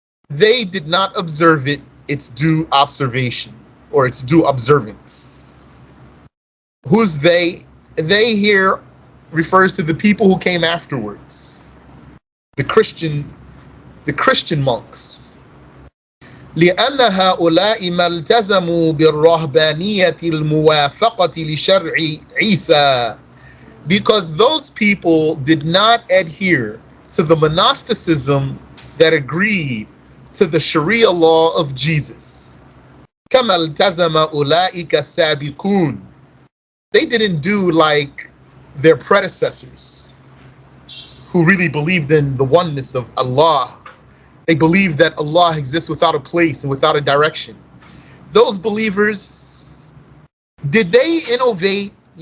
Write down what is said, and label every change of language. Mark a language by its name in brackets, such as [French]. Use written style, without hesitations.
[English] They did not observe it its due observation, or its due observance. Who's they? They here refers to the people who came afterwards, the Christian monks. [Arabic] لأن هؤلاء ما التزموا بالرهبانية الموافقة لشرع عيسى. [English] Because those people did not adhere to the monasticism that agreed to the Sharia law of Jesus. [Arabic] كما التزم أولئك السابقون. [English] They didn't do like their predecessors, who really believed in the oneness of Allah. They believed that Allah exists without a place and without a direction. Those believers, did they innovate?